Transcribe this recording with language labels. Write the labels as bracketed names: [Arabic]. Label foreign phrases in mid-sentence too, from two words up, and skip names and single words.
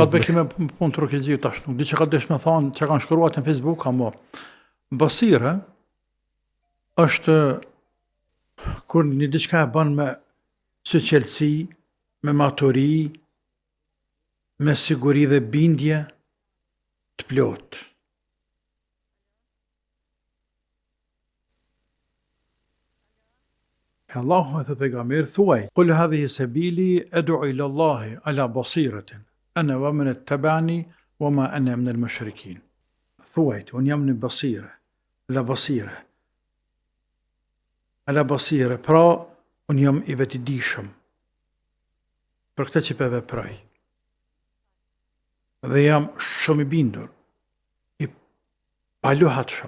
[Albanian] ka të bëjë me punë të rukjegjit tash, nuk di që ka desh me thonë, që kanë shkruar në Facebook, ama basira është kur një diçka e bën me suqelësi, me maturi, me siguri dhe bindje të plotë. Allahu e thë pejgamberi thuaj, [Arabic] قل هذه سبيلي أدعو إلى الله على بصيرة أنا ومن اتبعني وما أنا من المشركين. [Albanian] Thuaj, unë jam në basire, [Arabic] على بصيرة. على بصيرة, [Albanian] pra unë jam i vetëdijshëm për këtë që po veproj. Dhe jam shumë i bindur, i paluhatshëm.